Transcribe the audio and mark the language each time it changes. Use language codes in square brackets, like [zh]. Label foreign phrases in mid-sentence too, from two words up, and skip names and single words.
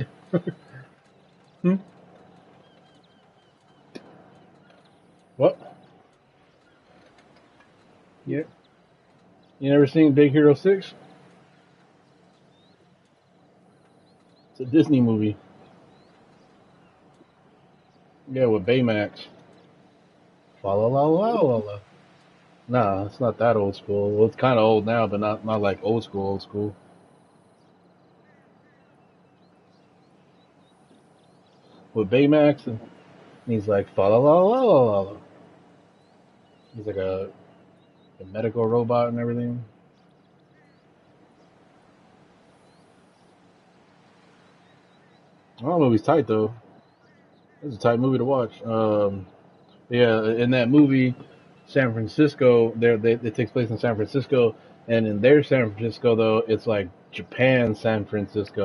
[en] Hmm? What? Yeah. You never seen Big Hero 6? It's a Disney movie. Yeah, with Baymax. Fa la la la la la. Nah, it's not that old school. Well, it's kind of old now, but not like old school. Old school. With Baymax, and he's like fa la la la la la. He's like a medical robot and everything. Oh, movie's tight though. It's a tight movie to watch. Yeah, in that movie, San Francisco, it takes place in San Francisco, and in their San Francisco though, it's like Japan San Francisco.